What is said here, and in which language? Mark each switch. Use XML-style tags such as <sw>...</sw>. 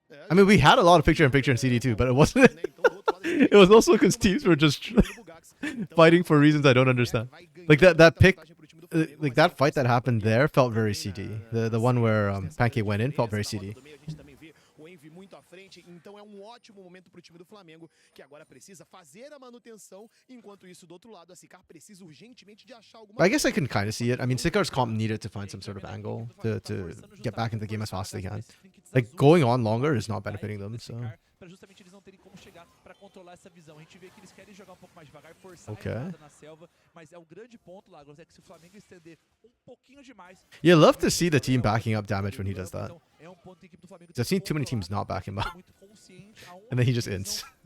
<en>I mean, we had a lot of picture in picture in CD too, but it wasn't. It was also because teams were just fighting for reasons I don't understand. Like that pick, like that fight that happened there felt very CD. The one where Pancake went in felt very CD.</en> <pt>Muito à frente, então é ótimo momento pro time do Flamengo, que agora precisa fazer a manutenção, enquanto isso do outro lado a Sicar precisa urgentemente de achar alguma.</pt> <en>I guess I can kind of see it. I mean, Sicar's comp needed to find some sort of angle to get back into the game as fast as they can. Like, going on longer is not benefiting them, so...</en> <pt>Para justamente eles não terem como chegar para controlar essa visão. A gente vê que eles querem jogar um pouco mais devagar, forçar a entrada na selva, mas é o grande ponto, Lagos, é que se o Flamengo estender um pouquinho demais...</pt> <en>You love to see the team backing up damage when he does that. I've seen too many teams not back him up. And then he just ends.</en>